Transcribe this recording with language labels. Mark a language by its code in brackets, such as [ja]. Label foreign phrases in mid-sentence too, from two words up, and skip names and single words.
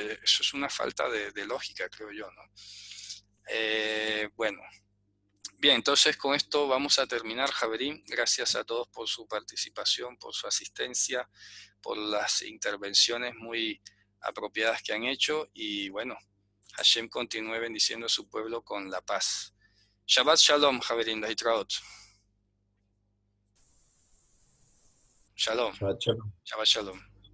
[es] Eso es una falta de lógica, creo yo, ¿no? Bueno, bien, entonces con esto vamos a terminar, Javerín. Gracias a todos por su participación, por su asistencia, por las intervenciones muy apropiadas que han hecho. Y bueno, Hashem continúe bendiciendo a su pueblo con la paz. [he] שבת שלום חברים להתראות. Shalom. שבת שלום. שבת שלום.